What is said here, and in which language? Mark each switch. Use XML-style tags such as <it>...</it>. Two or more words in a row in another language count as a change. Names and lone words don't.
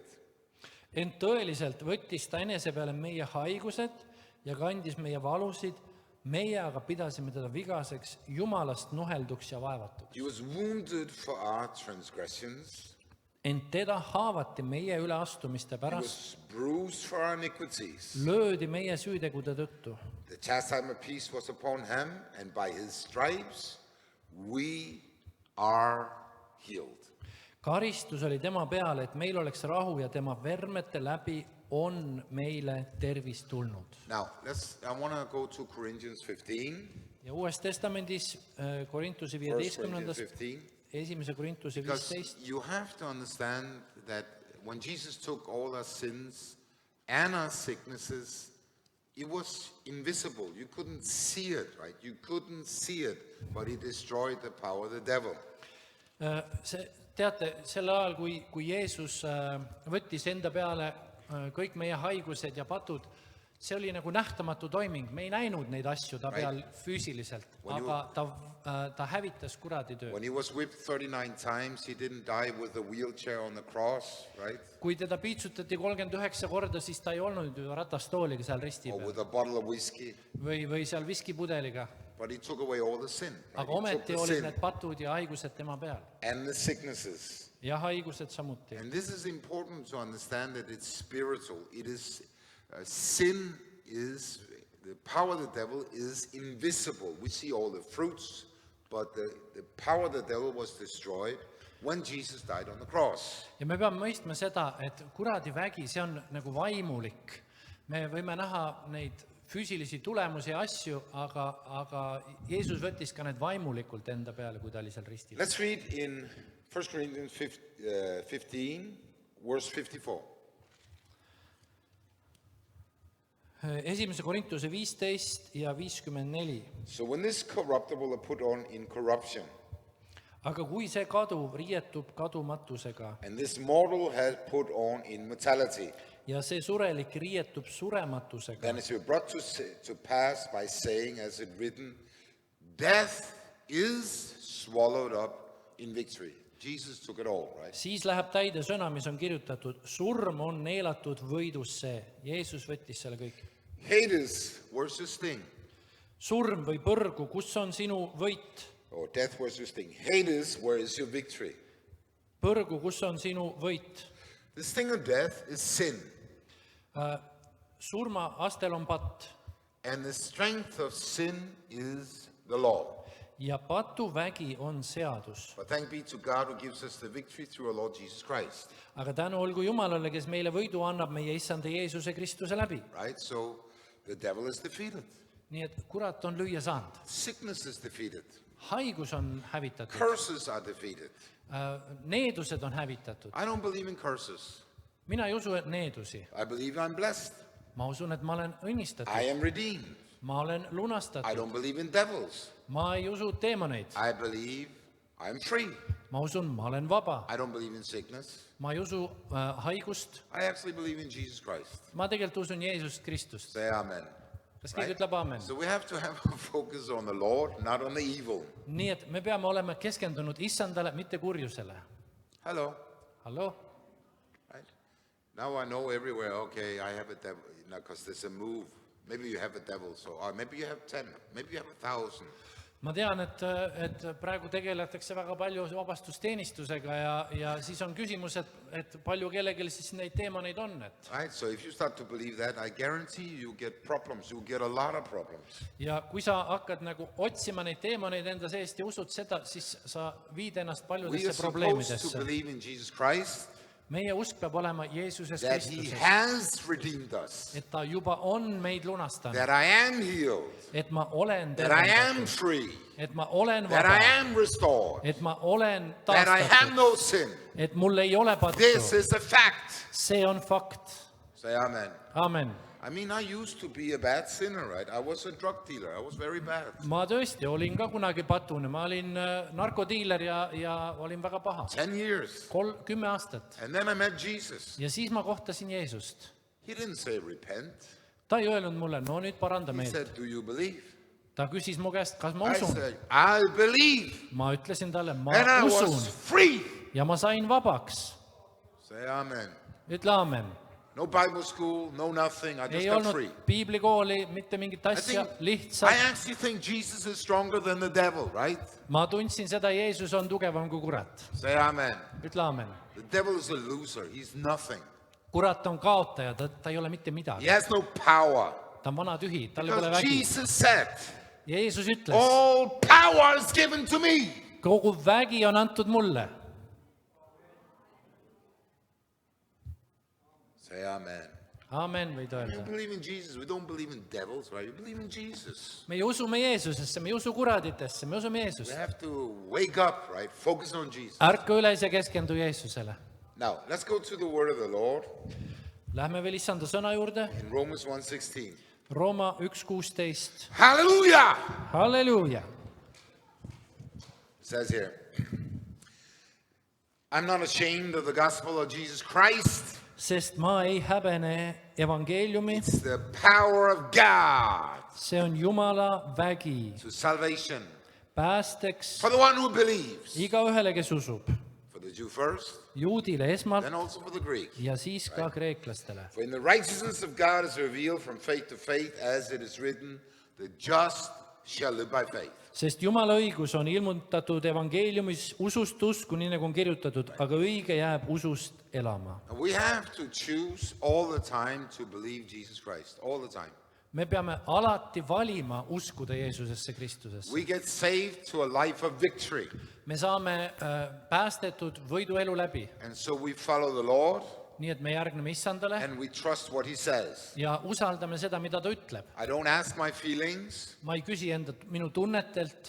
<et>ent tõeliselt võttis ta enese peale meie haigused ja kandis meie valusid, meie aga pidasime teda vigaseks, Jumalast nuhelduks ja vaevatuks.</et> <en>He was wounded for our transgressions,</en> <et>Ent teda haavati meie üleastumiste</et> <en>he</en> <et>pärast,</et> <en>was bruised for our iniquities.</en> <et>löödi meie süütegude tõttu.</et> <en>The chastisement of peace was upon him, and by his stripes we are healed.</en> <et>Karistus oli tema peale, et meil oleks rahu ja tema vermete läbi on meile tervis tulnud.</et> <en>Now, I want to go to Corinthians 15,</en> <et>Ja Uues Testamendis Korintuse</et> <en>1 Corinthians 15, 15,</en> <et>esimese Korintuse</et> <en>because 15, you have to understand that when Jesus took all our sins and our sicknesses, it was invisible. You couldn't see it, right? You couldn't see it, but he destroyed the power of the devil.</en> <et>teate, sel ajal, kui Jeesus võttis enda peale kõik meie haigused ja patud, see oli nagu nähtamatu toiming, me ei näinud neid asju ta peal füüsiliselt, aga ta hävitas kuradi töö.</et> <en>When he was whipped 39 times, he didn't die with a wheelchair on the cross, right?</en> <et>Kui teda piitsutati 39 korda, siis ta ei olnud ju ratastooliga seal risti</et> <en>Or</en> <et>peal</et> <en>with a bottle of whiskey,</en> <et>või seal viskipudeliga,</et> <en>but he took away all the sin. Right?</en> <et>aga</et> <en>He took</en> <et>ometi</et> <en>the</en> <et>olid</et> <en>sin</en> <et>need patud ja haigused tema peal</et> <en>and the sicknesses.</en> <et>ja haigused samuti.</et> <en>And this is important to understand that it's spiritual. It is sin is the power of the devil is invisible. We see all the fruits, but the power of the devil was destroyed when Jesus died on the cross.</en> <et>Ja me peame mõistma seda, et kuradi vägi, see on nagu vaimulik. Me võime näha neid füüsilisi tulemusi ja asju, aga Jeesus võttis ka need vaimulikult enda peale, kui ta oli seal ristil.</et> <en>Let's read in 1 Corinthians 15, verse 54.</en> <et>1. Korintuse 15 ja 54.</et> <en>So when this corruptible are put on in corruption,</en> <et>Aga kui see kaduv riietub kadumatusega</et> <en>and this mortal has put on immortality,</en> <et>ja see surelik riietub surematusega,</et> <en>then it's brought to pass by saying, as it written, death is swallowed up in victory. Jesus took it all, right?</en> <et>siis läheb täide sõna, mis on kirjutatud, surm on neelatud võidusse. Jeesus võttis selle kõik.</et> <en>Hades, where's your sting?</en> <et>Surm või põrgu, kus on sinu võit?</et> <en>Or death, where's your sting? Hades, where is your victory?</en> <et>Põrgu, kus on sinu võit?</et> <en>The sting of death is sin,</en> <et>Surma astel on patt</et> <en>and the strength of sin is the law.</en> <et>ja patu vägi on seadus.</et> <en>But thank be to God who gives us the victory through our Lord Jesus Christ,</en> <et>Aga tänu olgu Jumalale, kes meile võidu annab meie issanda Jeesuse Kristuse läbi.</et> <en>right? So the devil is defeated.</en> <et>Nii et kurat on lüüa saanud.</et> <en>Sickness is defeated.</en> <et>Haigus on hävitatud.</et> <en>Curses are defeated.</en> <et>Needused on hävitatud.</et> <en>I don't believe in curses.</en> <et>Mina ei usu needusi.</et> <en>I believe I'm blessed.</en> <et>Ma usun, et ma olen õnnistatud.</et> <en>I am redeemed.</en> <et>Ma olen</et> <en>I</en> <et>lunastatud.</et> <en>don't believe in devils.</en> <et>Ma ei usu teemoneid.</et> <en>I believe I'm free.</en> <et>Ma usun, ma olen vaba.</et> <en>I don't believe in sickness.</en> <et>Ma ei usu haigust.</et> <en>I actually believe in Jesus Christ.</en> <et>Ma tegelikult usun Jeesust Kristust.</et> <en>Say amen.</en> <et>Kas keegi ütleb aamen?</et> <en>So we have to have a focus on the Lord, not on the evil.</en> <et>Nii et me peame olema keskendunud issandale, mitte kurjusele.</et> <en>Hello.</en> <et>Halloo?</et> <en>Right? Now I know everywhere, okay, I have a devil, because there's a move. Maybe you have a devil, or maybe you have 10, maybe you have 1,000.</en> <et>Ma tean, et praegu tegeletakse väga palju vabastusteenistusega ja siis on küsimus, et palju kellelgi siis neid teemaneid on.</et> <en>Right, so if you start to believe that, I guarantee you get problems. You get a lot of problems.</en> <et>Ja kui sa hakkad nagu otsima neid teemaneid enda seest ja usud seda, siis sa viid ennast</et> <en>We are</en> <et>paljudesse</et> <en>supposed to</en> <et>probleemidesse.</et> <en>believe in Jesus Christ,</en> <et>Meie usk peab olema Jeesuses</et> <en>that He</en> <et>Kristuses,</et> <en>has redeemed us,</en> <et>et ta juba on meid lunastanud,</et> <en>that I am healed,</en> <et>et ma olen</et> <en>that I am</en> <et>tervendatud,</et> <en>free,</en> <et>et ma olen</et> <en>that I</en> <et>vaba,</et> <en>am restored,</en> <et>et ma olen</et> <en>that I have</en> <et>taastatud,</et> <en>no sin.</en> <et>et mul ei ole</et> <en>This</en> <et>pattu.</et> <en>is a fact.</en> <et>See on fakt.</et> <en>Say amen. Amen. I mean, I used to be a bad sinner, right? I was a drug dealer. I was very bad.</en> <et>Ma tõesti olin ka kunagi patune, ma olin narkodiiler ja olin väga paha.</et> <en>10 years.</en> <et>10 aastat.</et> <en>And then I met Jesus.</en> <et>Ja siis ma kohtasin Jeesust.</et> <en>He didn't say repent.</en> <et>Ta ei öelnud mulle, no nüüd paranda</et> <en>He</en> <et>meelt.</et> <en>said, do you believe?</en> <et>Ta küsis mu käest, kas ma</et> <en>I</en> <et>usun.</et> <en>said, I believe.</en> <et>Ma ütlesin talle, ma</et> <en>And I was</en> <et>usun.</et> <en>free.</en> <et>Ja ma sain vabaks.</et> <en>Say amen.</en> <et>Ütle aamen.</et> <en>No Bible school, no nothing. I just</en> <et>Ei</et> <en>got</en> <et>olnud</et> <en>free.</en> <et>piiblikooli, mitte mingit asja,</et> <en>I</en> <et>lihtsalt.</et> <en>actually think Jesus is stronger than the devil, right?</en> <et>Ma tundsin seda, Jeesus on tugevam kui kurat.</et> <en>Say amen.</en> <et>Ütle aamen.</et> <en>The devil is a loser. He's nothing.</en> <et>Kurat on kaotaja, ta ei ole mitte</et> <en>He</en> <et>midagi.</et> <en>has no power.</en> <et>Ta on vana tühi, tal ei ole</et> <en>Because</en> <et>vägi.</et> <en>Jesus said,</en> <et>Ja Jeesus ütles,</et> <en>all power is given to me.</en> <et>kogu vägi on antud mulle.</et> <en>Say amen.</en> <et>Aamen, võid</et> <en>You</en> <et>öelda.</et> <en>believe in Jesus. We don't believe in devils, right? You believe in Jesus.</en> <et>Me usume Jeesusesse, me ei usu kuraditesse, me usume</et> <en>We</en> <et>Jeesust.</et> <en>have to wake up, right? Focus on Jesus.</en> <et>Ärka üles ja keskendu Jeesusele.</et> <en>Now, let's go to the word of the Lord</en> <et>Lähme veel issanda sõna juurde.</et> <en>in Romans 1:16.</en> <et>Rooma 1.16.</et> <en>Hallelujah!</en> <et>Halleluuja!</et> <en>It says here, I'm not ashamed of the gospel of Jesus Christ.</en> <et>Sest ma ei häbene evangeeliumi,</et> <en>It's the power of God</en> <et>see on Jumala vägi</et> <en>to salvation</en> <et>päästeks</et> <en>for the one who believes.</en> <et>igaühele, kes usub.</et> <en>For the Jew first,</en> <et>Juudile esmalt</et> <en>then also for the Greek.</en> <et>ja siis ka kreeklastele.</et> <en>For in the righteousness of God is revealed from faith to faith, as it is written, the just shall live by faith.</en> <et>Sest Jumala õigus on ilmutatud evangeeliumis usust usku, nii nagu on kirjutatud, aga õige jääb usust elama.</et> <en>And we have to choose all the time to believe Jesus Christ, all the time.</en> <et>Me peame alati valima uskuda Jeesusesse Kristusesse.</et> <en>We get saved to a life of victory.</en> <et>Me saame päästetud võiduelu läbi</et> <en>And so we follow the Lord,</en> <et>nii et me järgneme issandale</et> <en>and we trust what he says.</en> <et>ja usaldame seda, mida ta ütleb.</et> <en>I don't ask my feelings.</en> <et>Ma ei küsi minu tunnetelt,</et>